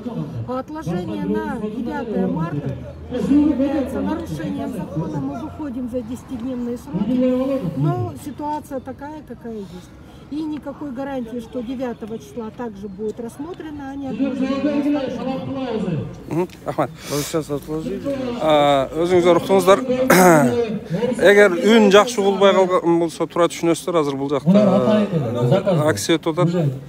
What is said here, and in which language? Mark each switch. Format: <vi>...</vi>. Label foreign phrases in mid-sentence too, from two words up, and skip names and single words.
<ru>Отложение на 9 марта является нарушением закона. Мы выходим за 10-дневные сроки. Но ситуация такая, какая есть. И никакой гарантии, что 9 числа также будет рассмотрено, они отложены. Ахмет, сейчас отложили.</ru> <ky>Өзүңүздөр уктуңуздар. Эгер үн жакшы болбой калган болсо туура түшүнөсүздөр, азыр бул жакта акция өтүп атат.</ky>